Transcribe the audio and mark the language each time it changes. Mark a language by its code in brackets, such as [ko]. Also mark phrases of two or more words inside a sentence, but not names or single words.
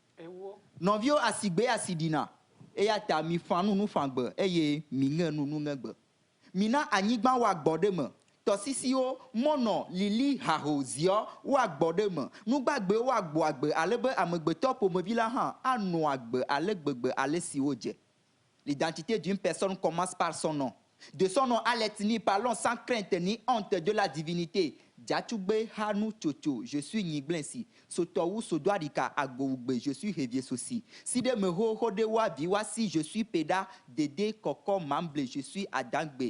[ee] Nɔviwo asigbe asidina eya ta mi fa nunu fagbe eye mi ŋe nunu ŋegbe. Mina anyigba wa gbɔ ɖe me. Tɔsisiwo mɔnɔ lili hahoziɔ wa gbɔ ɖe me. Nugbagbewo wa gbɔ agbe ale be amegbetɔ ƒomevi la hã anɔ agbe ale gbegbe ale si wodze. [fr] L'identité d'une personne commence par son nom. De son nom à l'ethnie, parlons sans crainte ni honte de la divinité. Djatugbe Hanu Tchocho, je suis Niglensi. Sotowu Sodoarika Agougbe, je suis Heviesosi. Side Meho Hodewa Viwasi, je suis Peda. Dede Koko Mamble, je suis Adangbe.